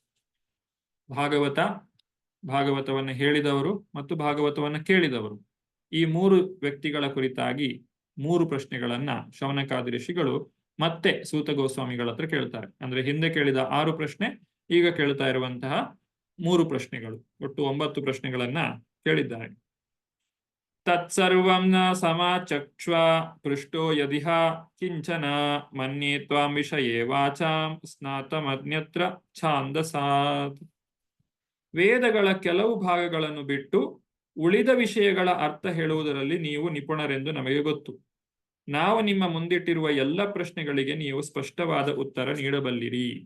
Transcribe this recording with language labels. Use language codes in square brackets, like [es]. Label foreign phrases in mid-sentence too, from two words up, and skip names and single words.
[kn] ಭಾಗವತವನ್ನ ಹೇಳಿದವರು ಮತ್ತು ಭಾಗವತವನ್ನ ಕೇಳಿದವರು, ಈ ಮೂರು ವ್ಯಕ್ತಿಗಳ ಕುರಿತಾಗಿ 3 ಪ್ರಶ್ನೆಗಳನ್ನ ಶೌನಕಾದಿ ಋಷಿಗಳು ಮತ್ತೆ ಸೂತ ಗೋಸ್ವಾಮಿಗಳ ಹತ್ರ ಕೇಳ್ತಾರೆ. ಅಂದ್ರೆ ಹಿಂದೆ ಕೇಳಿದ 6 ಪ್ರಶ್ನೆ, ಈಗ ಕೇಳ್ತಾ ಇರುವಂತಹ 3 ಪ್ರಶ್ನೆಗಳು, ಒಟ್ಟು 9 ಪ್ರಶ್ನೆಗಳನ್ನ ಕೇಳಿದ್ದಾರೆ. [sa] ತತ್ಸರ್ವಂ ನ ಸಮಾಚಕ್ಷ್ವ ಪೃಷ್ಟೋ ಯದಿಹ ಕಿಂಚನ ಮನ್ಯೇ ತ್ವಾಂ ವಿಷಯೇ ವಾಚಾಂ ಸ್ನಾತಮನ್ಯತ್ರ ಛಾಂದಸಾತ್. [kn] ವೇದಗಳ ಕೆಲವು ಭಾಗಗಳನ್ನು ಬಿಟ್ಟು ಉಳಿದ ವಿಷಯಗಳ ಅರ್ಥ ಹೇಳುವುದರಲ್ಲಿ ನೀವು ನಿಪುಣರೆಂದು ನಮಗೆ ಗೊತ್ತು. ನಾವು ನಿಮ್ಮ ಮುಂದಿಟ್ಟಿರುವ ಎಲ್ಲ ಪ್ರಶ್ನೆಗಳಿಗೆ ನೀವು ಸ್ಪಷ್ಟವಾದ ಉತ್ತರ ನೀಡಬಲ್ಲಿರಿ.